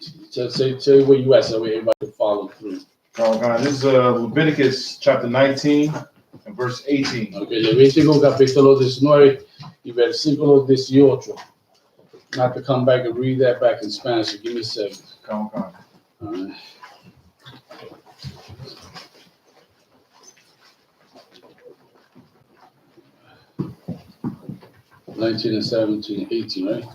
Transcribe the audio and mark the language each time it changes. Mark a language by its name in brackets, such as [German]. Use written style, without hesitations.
[English] Just say where you at so everybody can follow through. This is Leviticus chapter 19 and verse 18. [Spanish] Okay, Levítico capítulo 19 y versículo 18. [English] Not to come back and read that back in Spanish, so give me a second. Come on. All right. (19 and 17, 18), right?